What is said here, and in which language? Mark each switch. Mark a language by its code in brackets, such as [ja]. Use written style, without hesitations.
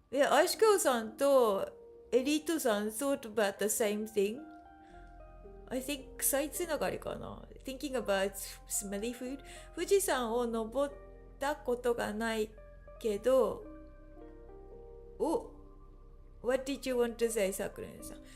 [en] アシカさんとエリートさん thought about the same thing. I think [ja] 臭いつながりかな。 [en] Thinking about smelly food. [ja] 富士山を登ったことがないけど、 [en] What did you want to say, [ja] さくらんさん。